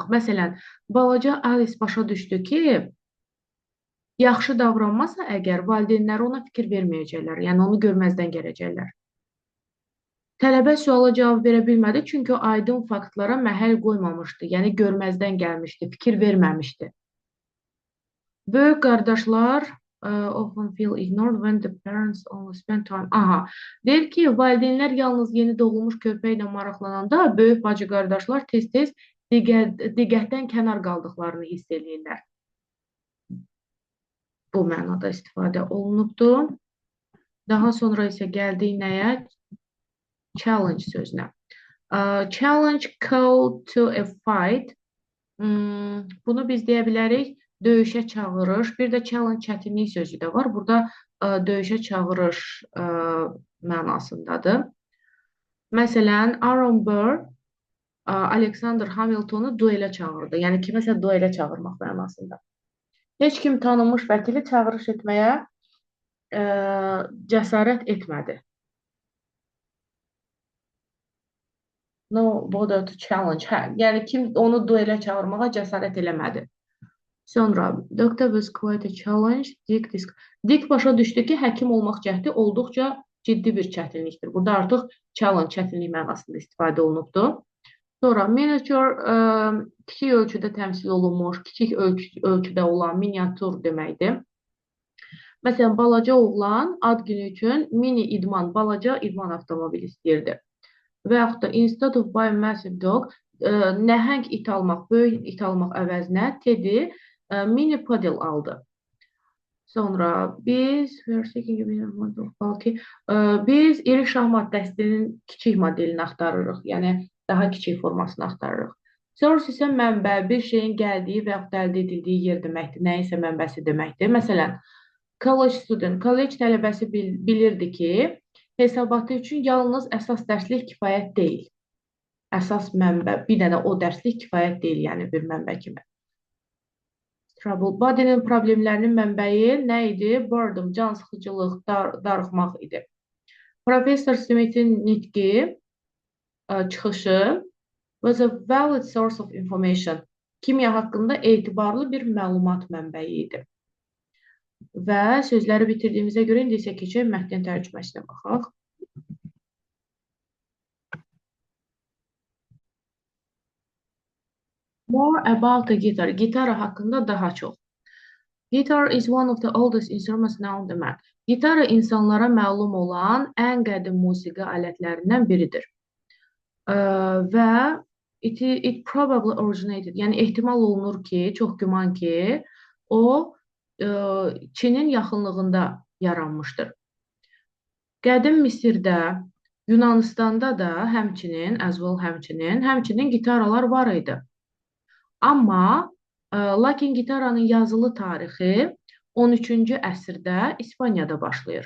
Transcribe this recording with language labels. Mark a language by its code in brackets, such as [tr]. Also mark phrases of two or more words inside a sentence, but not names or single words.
[az] Məsələn, balaca Alice başa düşdü ki, yaxşı davranmasa əgər valideynləri ona fikir verməyəcəklər, yəni onu görməzdən gələcəklər. Tələbə suala cavab verə bilmədi, çünki aydın faktlara məhəl qoymamışdı, yəni görməzdən gəlmişdi, fikir verməmişdi. Böyük qardaşlar [en] often feel ignored when the parents only spend time. [az] Aha, deyir ki, valideynlər yalnız yeni doğulmuş köpəklə maraqlananda böyük bacı qardaşlar tez-tez diqqətdən kənar qaldıqlarını hiss edirlər. Bu mənada istifadə olunubdur. Daha sonra isə gəldik nəyə? Challenge sözünə. [en] Challenge call to a fight. [az] Bunu biz deyə bilərik döyüşə çağırış. Bir də challenge çətinlik sözü də var. Burada döyüşə çağırış mənasındadır. Məsələn, Aaron Burr Alexander Hamiltonu duelə çağırdı. Yəni kiməsə duelə çağırmaq mənasında. Heç kim tanınmış vəkili çağırış etməyə cəsarət etmədi. [en] No bother to challenge. [az] Hə, yəni kim onu duelə çağırmağa cəsarət eləmədi. [en] Sonra Doctor was quite a challenge. [az] Dick başa düşdü ki, həkim olmaq cəhdi olduqca ciddi bir çətinlikdir. Burada artıq challenge çətinlik mənasında istifadə olunubdur. Sonra miniature kiçik ölçüdə təmsil olunmuş, kiçik ölçüdə olan miniatür deməkdir. Məsələn, balaca oğlan ad günü üçün mini idman, balaca idman avtomobili istəyirdi. Və yaxud da [en] instead of buying massive dog, [az] nəhəng it almaq, böyük it almaq əvəzinə Teddy mini paddle aldı. Sonra biz iri şahmat dəstinin kiçik modelini axtarırıq. Yəni daha kiçik formasını axtarırıq. Source isə mənbə, bir şeyin gəldiyi və yaxud da əldə edildiyi yer deməkdir. Nəyisə mənbəsi deməkdir. Məsələn, [en] college student, [az] college tələbəsi bilirdi ki, hesabatı üçün yalnız əsas dərslik kifayət deyil. Əsas mənbə, bir dənə o dərslik kifayət deyil, yəni bir mənbə kimi. Trouble. Body'nin problemlərinin mənbəyi nə idi? Boredom, can sıxıcılıq, darıxmaq idi. [en] Professor Smith'in [az] nitqi, çıxışı [en] was a valid source of information. [az] Kimya haqqında etibarlı bir məlumat mənbəyi idi. Və sözləri bitirdiyimizə görə indi isə keçək mətnin tərcüməsinə baxaq. [en] More about the guitar. [az] Gitara haqqında daha çox. [en] Guitar is one of the oldest instruments known to man. [az] Gitara insanlara məlum olan ən qədim musiqi alətlərindən biridir. [en] Və it probably originated. [az] Yəni ehtimal olunur ki, çox güman ki, o Çinin yaxınlığında yaranmışdır. Qədim Misirdə, Yunanistanda da həmçinin gitaralar var idi. Amma lakin gitaranın yazılı tarixi 13-cü əsrdə İspaniyada başlayır.